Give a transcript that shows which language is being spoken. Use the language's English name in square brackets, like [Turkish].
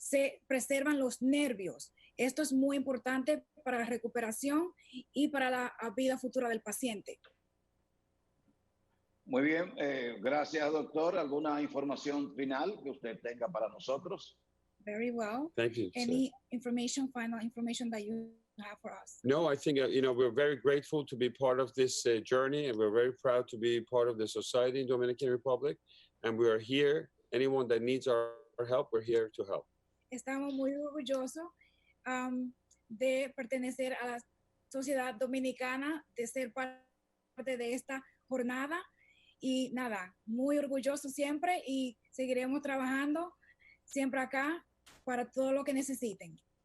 [Spanish] Se preservan los nervios. Esto es muy importante para la recuperación y para la vida futura del paciente. Muy bien, gracias, doctor. ¿Alguna información final que usted tenga para nosotros? [English] Very well. Thank you. Any information, final information that you have for us? No, I think, we're very grateful to be part of this journey, and we're very proud to be part of the society in Dominican Republic. And we are here. Anyone that needs our help, we're here to help. [Spanish] Estamos muy orgullosos de pertenecer a la sociedad dominicana, de ser parte de esta jornada. Y nada, muy orgulloso siempre y seguiremos trabajando siempre acá para todo lo que necesiten.